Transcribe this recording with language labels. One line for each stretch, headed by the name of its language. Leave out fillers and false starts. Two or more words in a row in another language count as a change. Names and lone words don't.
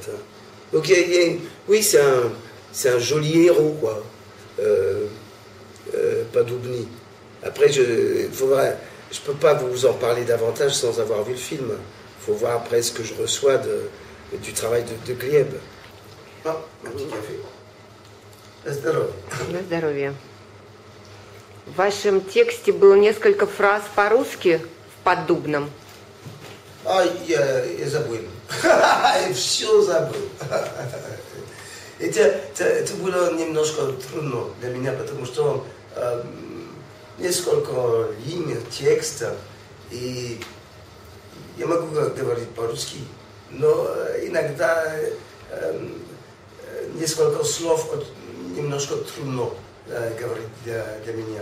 French: Donc oui, c'est un joli héros, quoi. Padoubny. Après, je ne peux pas vous en parler davantage sans avoir vu le film. Il faut voir après ce que je reçois du travail de Gleb. Ah, un petit café.
Russian: На здоровье. На здоровье. В вашем тексте было несколько фраз по-русски в Поддубном. Я забыл. Я все забыл. Это было немножко трудно для меня, потому что несколько линий текста, и я могу говорить по-русски, но иногда несколько слов немножко трудно говорить для меня.